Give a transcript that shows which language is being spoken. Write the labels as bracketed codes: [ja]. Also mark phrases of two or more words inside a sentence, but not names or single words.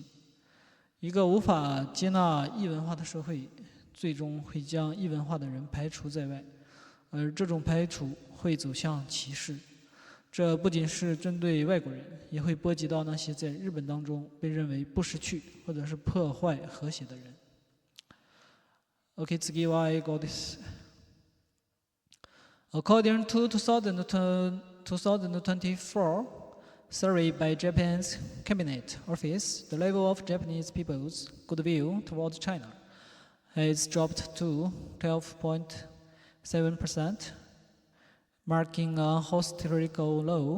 [zh] 一个无法接纳异文化的社会，最终会将异文化的人排除在外，而这种排除会走向歧视。这不仅是针对外国人，也会波及到那些在日本当中被认为不识趣或者是破坏和谐的人。OK， [ja] 次は英語です [en] 。According to 2024 survey by Japan's Cabinet Office, the level of Japanese people's goodwill towards China has dropped to 12.7%, marking a historical low.